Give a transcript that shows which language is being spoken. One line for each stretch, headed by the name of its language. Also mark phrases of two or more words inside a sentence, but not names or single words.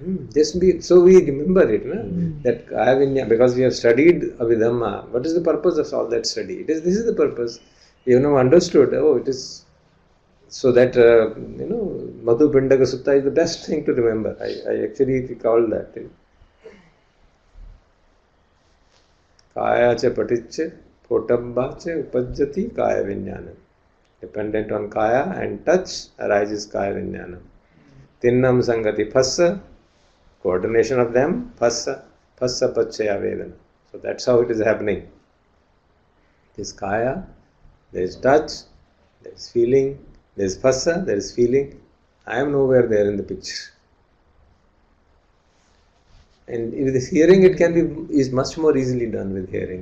English: So we remember it, that
Pali: Kaya Vijnana,
English: because we have studied Abhidhamma. What is the purpose of all that study? This is the purpose. We have now understood, it is so that, Madhu Pindaka Sutta is the best thing to remember. I actually recall that.
Pali: Kaya cha paticche, potambha cha upajjati kaya vijnana.
English: Dependent on kaya and touch arises
Pali: kaya vijnana. Tinnam sangati phassa,
English: coordination of them,
Pali: phassa pachaya vedana.
English: So that's how it is happening. There is kaya, there is touch, there is feeling, there is phassa, there is feeling. I am nowhere there in the picture. And with hearing, it is much more easily done with hearing.